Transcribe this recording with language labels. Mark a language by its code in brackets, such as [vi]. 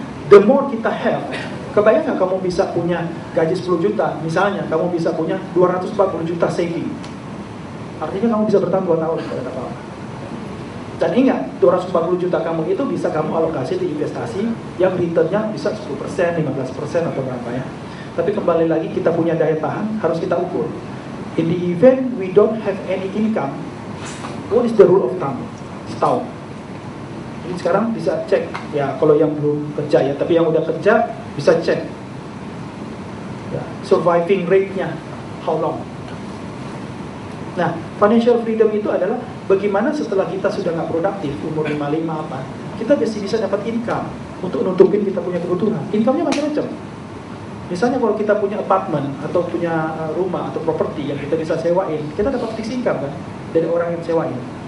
[id] The more kita have, kebayang nggak kamu bisa punya gaji 10 juta, misalnya kamu bisa punya 240 juta saving. Artinya kamu bisa bertahan 2 tahun pada apa. Dan ingat, 240 juta kamu itu bisa kamu alokasi di investasi yang returnnya bisa 10%, 15% atau berapa ya. Tapi kembali lagi kita punya daya tahan, harus kita ukur. [en] In the event we don't have any income, what is the rule of thumb? [id] Setahun. Jadi sekarang bisa cek, ya kalau yang belum kerja ya, tapi yang udah kerja bisa cek. Ya, surviving rate-nya, [en] how long? [id] Nah, financial freedom itu adalah bagaimana setelah kita sudah nggak produktif, umur 55 apa, kita bisa dapat income untuk nutupin kita punya kebutuhan. Income-nya macam-macam. Misalnya kalau kita punya apartemen atau punya rumah atau properti yang kita bisa sewain, kita dapat fixed income kan dari orang yang sewain.